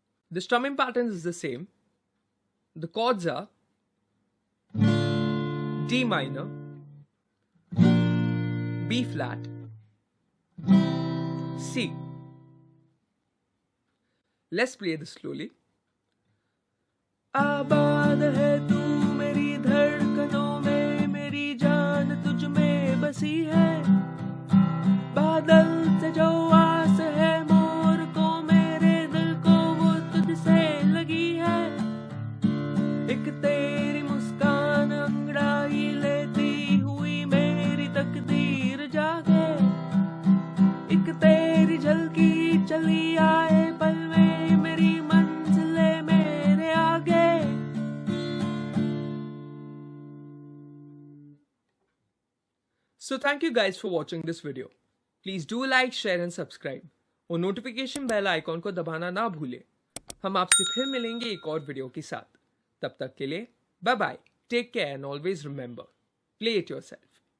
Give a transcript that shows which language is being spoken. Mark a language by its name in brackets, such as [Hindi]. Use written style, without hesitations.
[English] The strumming pattern is the same. The chords are D minor, B flat, C. Let's play this slowly. [Hindi] आबाद है तू मेरी धड़कनों में मेरी जान तुझ में बसी है बादल से जो आस है मोर को मेरे दिल को वो तुझसे लगी है एक तेरी मुस्कान अंगड़ाई लेती हुई मेरी तकदीर जागे एक तेरी झलकी चली आए पल में मेरी मंजिले मेरे आगे। [English] So thank you guys for watching this video. Please do like, share and subscribe [Hindi] और नोटिफिकेशन बेल आइकॉन को दबाना ना भूलें। हम आपसे फिर मिलेंगे एक और वीडियो के साथ। तब तक के लिए [English] Bye bye, take care and always remember, play it yourself.